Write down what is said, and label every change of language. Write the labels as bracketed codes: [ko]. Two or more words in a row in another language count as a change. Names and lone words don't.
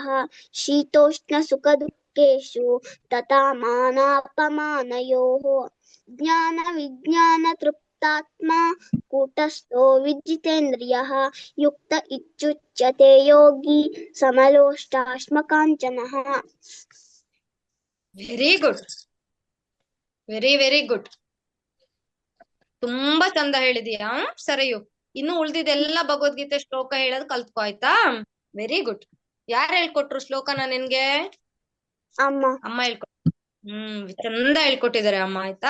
[sa] शीतोष्णसुखदुःखेषु तथा मानापमानयोः। ज्ञानविज्ञानतृप्तात्मा कूटस्थो विजितेन्द्रियः। युक्त इत्युच्यते योगी समलोष्टाश्मकाञ्चनः। [en] very good, very good. [kn] ತುಂಬಾ ಚಂದ ಹೇಳಿದೀಯಾ ಸರಯು. ಇನ್ನು ಉಳ್ದಿದೆಲ್ಲ ಭಗವದ್ಗೀತೆ ಶ್ಲೋಕ ಹೇಳೋದು ಕಲ್ತ್ಕೋ, ಆಯ್ತಾ? [en] very good. [kn] ಯಾರು ಹೇಳ್ಕೊಟ್ರು ಶ್ಲೋಕನ ನಿನ್ಗೆ? ಅಮ್ಮ ಹೇಳ್ಕೊಟ್ರು. ಚಂದ ಹೇಳ್ಕೊಟ್ಟಿದ್ದಾರೆ ಅಮ್ಮ, ಆಯ್ತಾ?